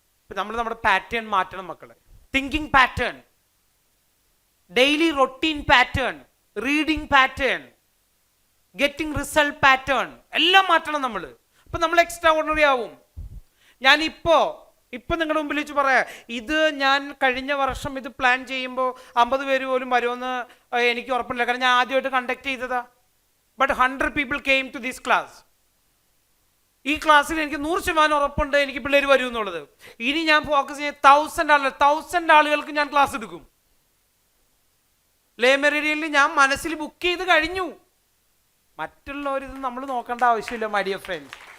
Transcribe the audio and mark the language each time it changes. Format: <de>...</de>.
<ml>നമ്മൾ നമ്മുടെ പാറ്റേൺ മാറ്റണം മക്കളെ. Thinking pattern, daily routine pattern, reading pattern, getting result pattern എല്ലാം മാറ്റണം നമ്മൾ. അപ്പൊ നമ്മൾ എക്സ്ട്രാ ഓർഡിനറി ആവും. ഞാൻ ഇപ്പൊ നിങ്ങളുടെ മുമ്പിൽ വെച്ച് പറയാം, ഇത് ഞാൻ കഴിഞ്ഞ വർഷം ഇത് പ്ലാൻ ചെയ്യുമ്പോൾ 50 പേര് പോലും വരുമെന്ന് എനിക്ക് ഉറപ്പില്ല. കാരണം ഞാൻ ആദ്യമായിട്ട് കണ്ടക്ട് ചെയ്തതാ.</ml> <en>But 100 people came to this class.</en> <ml>ഈ ക്ലാസ്സിൽ എനിക്ക് 100% ഉറപ്പുണ്ട് എനിക്ക് പിള്ളേർ വരും എന്നുള്ളത്. ഇനി ഞാൻ ഫോക്കസ് ചെയ്യുന്ന 1000 ആളുകൾക്ക് ഞാൻ ക്ലാസ് എടുക്കും. ലേ മെറിഡിയനിൽ ഞാൻ മനസ്സിൽ ബുക്ക് ചെയ്ത് കഴിഞ്ഞു. മറ്റുള്ളവരിത് നമ്മൾ നോക്കേണ്ട ആവശ്യമില്ല</ml> <en>My dear friends.</en>